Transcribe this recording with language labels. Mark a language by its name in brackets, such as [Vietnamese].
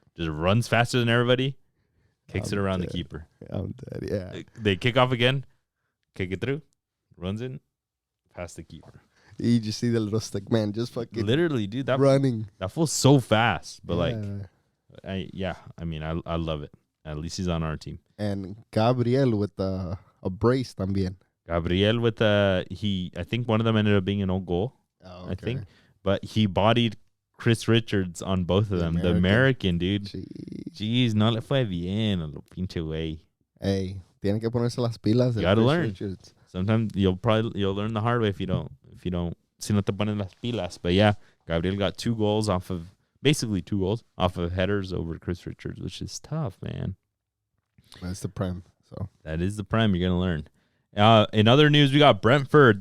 [English] Just runs faster than everybody. Kicks it around the keeper. I'm dead, yeah. They kick off again, kick it through, runs in, past the keeper. You just see the little stick man just fucking literally, dude. That running. That feels so fast, but I love it. At least he's on our team. And Gabriel with a brace [Spanish] también. [English] Gabriel with I think one of them ended up being an own goal. Oh, okay. I think, but he bodied Chris Richards on both of them. The American dude. [Spanish] Jeez, no le fue bien a lo pinche güey. Hey, tienen que ponerse las pilas. [English] You gotta learn. Richards. Sometimes you'll learn the hard way if you don't. [Spanish] Si no te ponen las pilas. [English] But yeah, Gabriel got 2 goals basically 2 goals off of headers over Chris Richards, which is tough, man. That's the prem. So that is the prem. You're gonna learn. In other news, we got Brentford.